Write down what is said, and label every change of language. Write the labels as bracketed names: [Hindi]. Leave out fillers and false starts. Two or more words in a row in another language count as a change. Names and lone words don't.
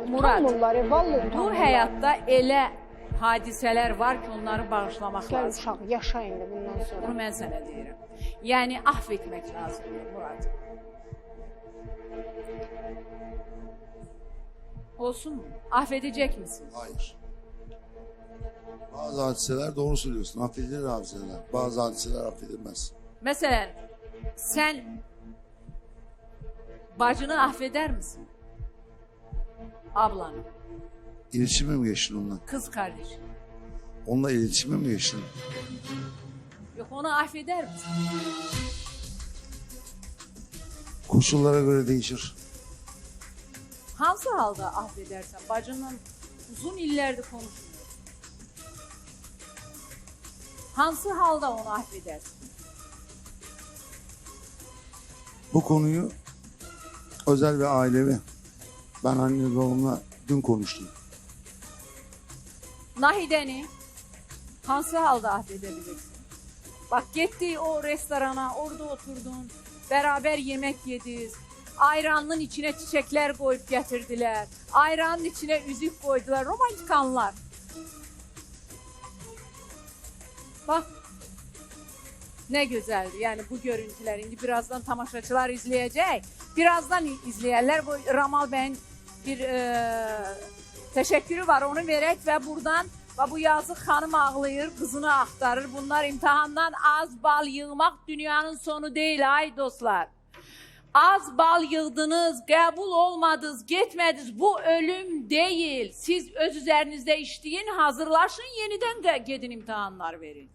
[Azerbaijani] Murad, bu həyatda elə hadisələr var ki, onları bağışlamaq lazım. Gəl uşaq, yaşa indi bundan sonra. Bunu mən sənə deyirəm. Yəni, ahv etmək lazımdır, Murad. [Turkish] Olsun mu? Affedecek misiniz? Hayır. Bazı hadiseler doğru söylüyorsun. Affedilir hadiseler. Bazı hadiseler affedilmez. [Azerbaijani] Məsələn, sən bacını [Turkish] affeder misin? Ablanı. İletişime mi geçtin onunla? Kız kardeş. Onunla iletişime mi geçtin? Yok, onu affeder misin? Koşullara göre değişir. [Azerbaijani] Hansı halda affedersen? Bacından uzun illərdir konuşmuyor. Hansı halda onu affedersin? [Turkish] Bu konuyu özel ve ailevi. Ben anne babamla dün konuştum. [Azerbaijani] Nahidəni hansı halda affedebilirsin? [Turkish] Bak getdik o restorana, orada oturdun, beraber yemek yediniz. Ayranın içine çiçekler koyup getirdiler. Ayranın içine üzük koydular. Romantik anlar. Bak ne güzeldi. Yani bu görüntüler indi birazdan tamaşaçılar izleyecek. Birazdan izleyenler bu Ramal Bey'in bir teşekkürü var. [Azerbaijani] Onu verək və buradan bu yazıq xanım ağlayır, kızını axtarır. Bunlar imtihandan az bal yığmaq dünyanın sonu değil ay dostlar. Az bal yığdınız, qəbul olmadınız, getmədiniz. [Turkish] Bu ölüm değil. [Azerbaijani] Siz öz üzərinizdə işləyin, hazırlaşın, yenidən gedin imtihanlar verin.